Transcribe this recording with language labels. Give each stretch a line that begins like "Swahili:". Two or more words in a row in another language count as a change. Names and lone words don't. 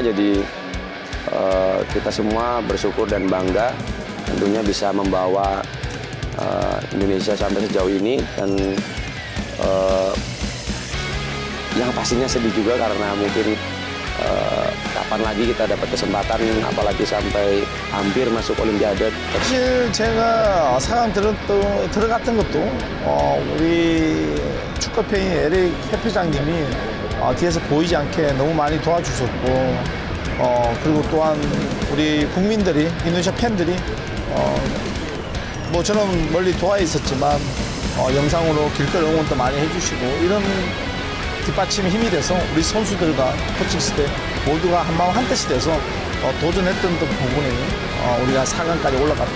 Indonesian: Jadi kita semua bersyukur dan bangga tentunya bisa membawa Indonesia sampai sejauh ini dan yang pastinya sedih juga karena mungkin kapan lagi kita dapat kesempatan apalagi sampai hampir masuk Olimpiade.
Korean: 사실 제가 사강 들어갔던 것도 우리 축구팬이 에릭 협회장님이 뒤에서 보이지 않게 너무 많이 도와주셨고 그리고 또한 우리 국민들이 인도네시아 팬들이 뭐 저는 멀리 도하에 있었지만 영상으로 길거리 응원도 많이 해주시고 이런 뒷받침이 힘이 돼서 우리 선수들과 코칭 스텝 모두가 한마음 한뜻이 돼서 도전했던 부분이 우리가 4강까지 올라갔다.